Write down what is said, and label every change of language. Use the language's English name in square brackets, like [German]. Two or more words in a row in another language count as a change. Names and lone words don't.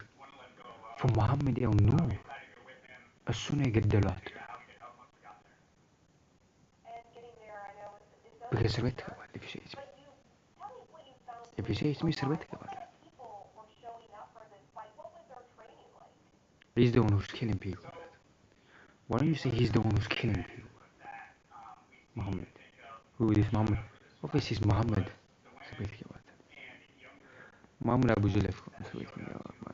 [English] For Muhammad El Noor, [Amharic] እሱን የገደሏት እስር ቤት ትገባለህ። [English] if you say it's me, [Amharic] እስር ቤት ትገባለህ። [English] He's the one who's killing people. Why don't you say he's the one who's killing people? Muhammad. Who is Muhammad? Obviously it's Muhammad. [Amharic] እስር ቤት ትገባለህ። Muhammad Abu Zulaf እስር ቤት ይገባል።